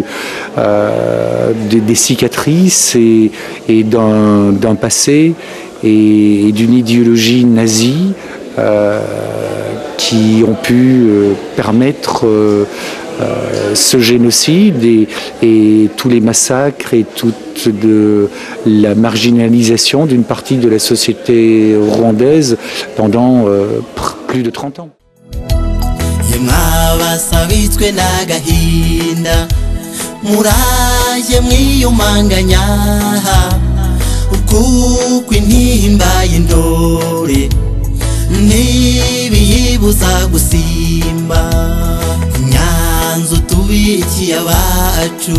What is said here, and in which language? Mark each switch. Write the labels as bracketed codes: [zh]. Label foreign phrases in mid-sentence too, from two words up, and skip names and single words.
[fr] des cicatrices et d'un passé et d'une idéologie nazie qui ont pu permettre ce génocide et tous les massacres et toute la marginalisation d'une partie de la société rwandaise pendant plus de 30 ans. [rw] Mwabasabitswe n'agahinda muraje mwiyumanganya kuko intimba y'indore ntibiyibuza gusimba nyanza utubikiye abacu